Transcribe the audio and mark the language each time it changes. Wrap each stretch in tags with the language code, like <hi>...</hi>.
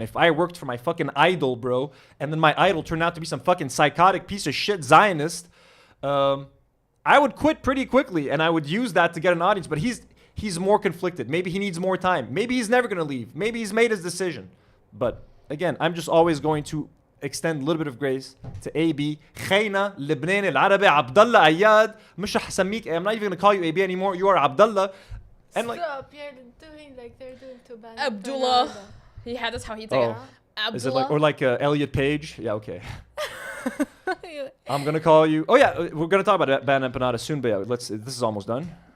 <en>If I worked for my fucking idol, bro, and then my idol turned out to be some fucking psychotic piece of shit Zionist, I would quit pretty quickly and I would use that to get an audience. But he's more conflicted. Maybe he needs more time. Maybe he's never going to leave. Maybe he's made his decision. But again, I'm just always going to extend a little bit of grace to AB.</en> <ar>خينا لبناني العربي عبد الله عياد. مش هسميك.</ar> <en>I'm not even gonna call you AB anymore. You are Abdullah. And stop. You're doing like they're doing to bad. Abdullah. Yeah, that's how he take it. Is it like, or like Elliot Page? Yeah, okay. I'm gonna call you. Oh yeah, we're gonna talk about ban empanada soon, but yeah, this is almost done.</en>